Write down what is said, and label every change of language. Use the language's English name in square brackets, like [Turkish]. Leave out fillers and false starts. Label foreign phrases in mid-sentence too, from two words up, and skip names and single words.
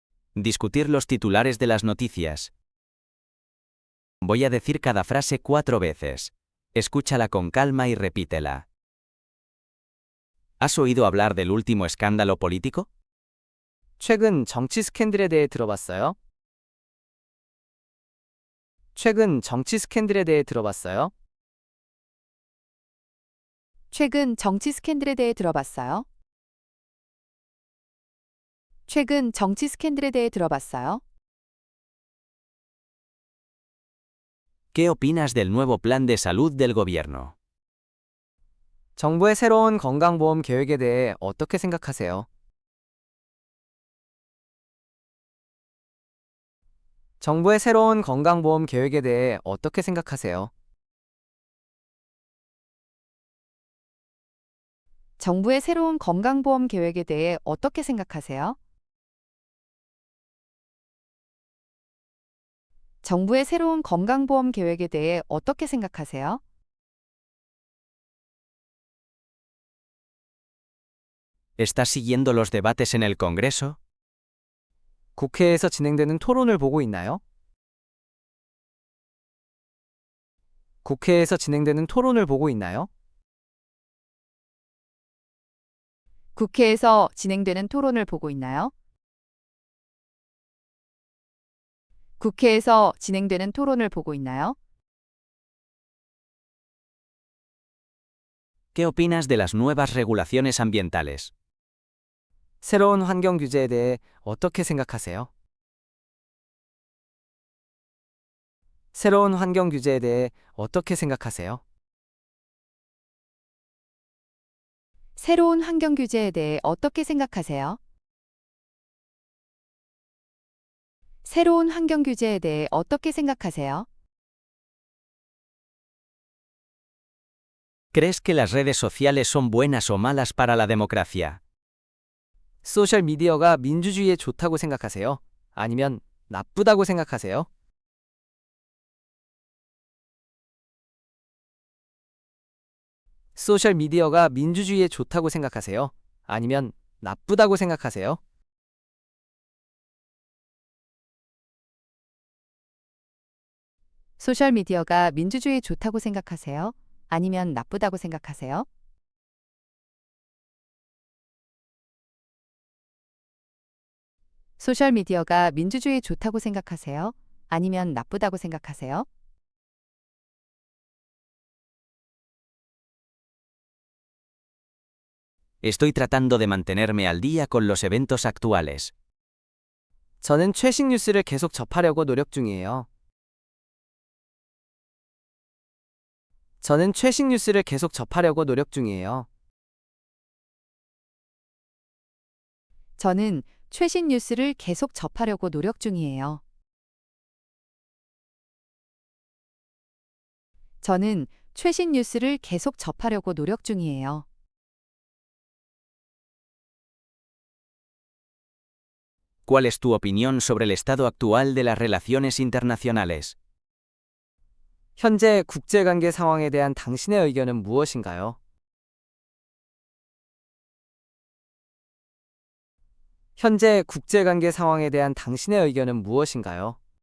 [Spanish] Discutir los titulares de las noticias. Voy a decir cada frase 4 veces. Escúchala con calma y repítela. ¿Has oído hablar del último escándalo político? [Korean] 최근 정치 스캔들에 대해 들어봤어요? 최근 정치 스캔들에 대해 들어봤어요? 최근 정치 스캔들에 대해 들어봤어요? 최근 정치 스캔들에 대해 들어봤어요? [Spanish] ¿Qué opinas del nuevo plan de salud del gobierno? [Korean] 정부의 새로운 건강보험 계획에 대해 어떻게 생각하세요? 정부의 새로운 건강보험 계획에 대해 어떻게 생각하세요? 정부의 새로운 건강보험 계획에 대해 어떻게 생각하세요? 정부의 새로운 건강보험 계획에 대해 어떻게 생각하세요? [Spanish] ¿Estás siguiendo los debates en el Congreso? [Korean] 국회에서 진행되는 토론을 보고 있나요? 국회에서 진행되는 토론을 보고 있나요? 국회에서 진행되는 토론을 보고 있나요? 국회에서 진행되는 토론을 보고 있나요? [Spanish] ¿Qué opinas de las nuevas regulaciones ambientales? [Korean] 새로운 환경 규제에 대해 어떻게 생각하세요? 새로운 환경 규제에 대해 어떻게 생각하세요? 새로운 환경 규제에 대해 어떻게 생각하세요? 새로운 환경 규제에 대해 어떻게 생각하세요? [Spanish] ¿Crees que las redes sociales son buenas o malas para la democracia? [Korean] 소셜 미디어가 민주주의에 좋다고 생각하세요? 아니면 나쁘다고 생각하세요? 소셜 미디어가 민주주의에 좋다고 생각하세요? 아니면 나쁘다고 생각하세요? 소셜미디어가 민주주의에 좋다고 생각하세요? 아니면 나쁘다고 생각하세요? 소셜미디어가 민주주의에 좋다고 생각하세요? 아니면 나쁘다고 생각하세요? [Spanish] Estoy tratando de mantenerme al día con los eventos actuales. [Korean] 저는 최신 뉴스를 계속 접하려고 노력 중이에요. 저는 최신 뉴스를 계속 접하려고 노력 중이에요. 저는 최신 뉴스를 계속 접하려고 노력 중이에요. 저는 최신 뉴스를 계속 접하려고 노력 중이에요. [Spanish] ¿Cuál es tu opinión sobre el estado actual de las relaciones internacionales? [Korean] 현재 국제관계 상황에 대한 당신의 의견은 무엇인가요? 현재 국제관계 상황에 대한 당신의 의견은 무엇인가요?